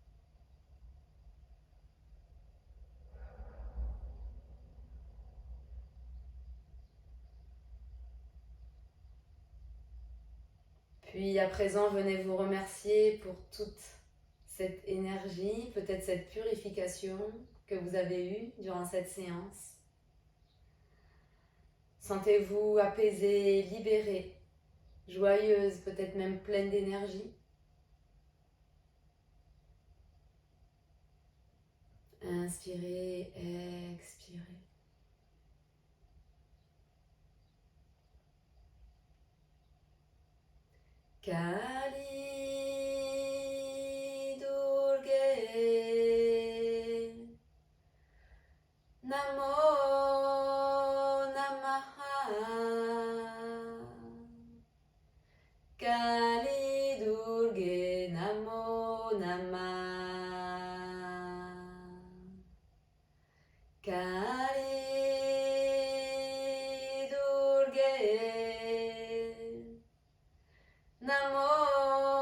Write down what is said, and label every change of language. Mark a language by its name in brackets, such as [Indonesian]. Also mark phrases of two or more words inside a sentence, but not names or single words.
[French] Puis à présent, venez vous remercier pour toute cette énergie, peut-être cette purification que vous avez eue durant cette séance. Sentez-vous apaisée, libérée, joyeuse, peut-être même pleine d'énergie. Inspirez, expirez. [Sanskrit] Kali Durge Namo Namaha Kali Durge Namo Namaha Kali Durge Namo